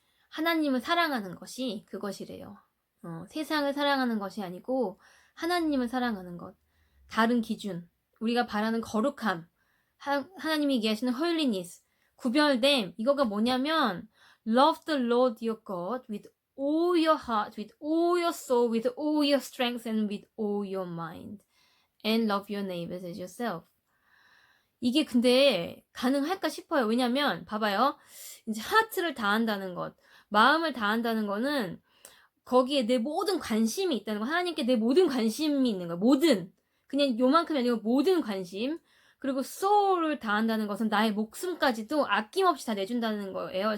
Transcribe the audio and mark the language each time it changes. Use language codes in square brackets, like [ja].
[ko] 하나님을 사랑하는 것이 그것이래요. 세상을 사랑하는 것이 아니고 하나님을 사랑하는 것. 다른 기준. 우리가 바라는 거룩함. 하나님이 얘기하시는 holiness. 구별됨. 이거가 뭐냐면 [en] love the Lord your God with all your heart, with all your soul, with all your strength and with all your mind. And love your neighbors as yourself. [ko] 이게 근데 가능할까 싶어요. 왜냐면 봐봐요. 이제 하트를 다한다는 것, 마음을 다한다는 거는 거기에 내 모든 관심이 있다는 거. 하나님께 내 모든 관심이 있는 거야. 모든. 그냥 요만큼이 아니고 모든 관심. 그리고 soul을 다한다는 것은 나의 목숨까지도 아낌없이 다 내준다는 거예요.